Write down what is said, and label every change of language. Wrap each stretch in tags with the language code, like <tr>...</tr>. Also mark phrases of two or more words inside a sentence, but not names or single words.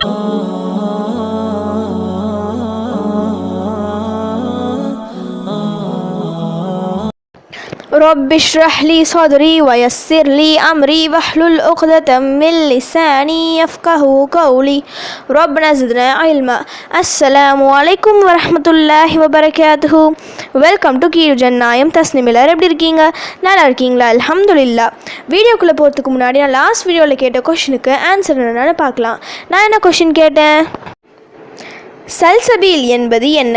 <ar>رب اشرح لي صدري ويسر لي أمري واحلل عقدة من لساني يفقهوا قولي ربنا زدنا علما. السلام عليكم ورحمة الله وبركاته.</ar> <en>welcome to</en> <ta>கீழ் ஜன்னாயம் தஸ்னிம். எல்லாரும் எப்படி இருக்கீங்க? நல்லா இருக்கீங்களா? அல்ஹம்துலில்லாஹ். வீடியோக்குள்ளே போகிறதுக்கு முன்னாடி நான்</ta> <en>last videoவில்</en> <ta>கேட்ட</ta> <en>questionக்கு answer</en> <ta>என்னென்னு பார்க்கலாம். நான் என்ன கொஷின் கேட்டேன்? சல்சபீல் என்பது என்ன?</ta>